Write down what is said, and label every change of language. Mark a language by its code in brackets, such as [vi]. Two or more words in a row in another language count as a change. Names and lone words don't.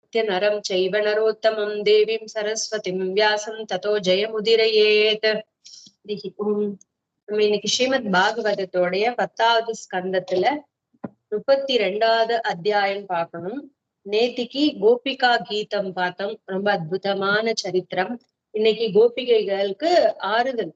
[sa] नमस्कृत्य नरं चैव नरोत्तमं देवीं सरस्वतीं व्यासं ततो जयमुदीरयेत्. [ta] நம்ம இன்னைக்கு ஸ்ரீமத் பாகவதத்தோடைய 10வது ஸ்கந்தத்துல 32வது அத்தியாயம் பார்க்கணும். நேத்திக்கு கோபிகா கீதம் பார்த்தோம். ரொம்ப அற்புதமான சரித்திரம். இன்னைக்கு கோபிகைகளுக்கு ஆறுதல்.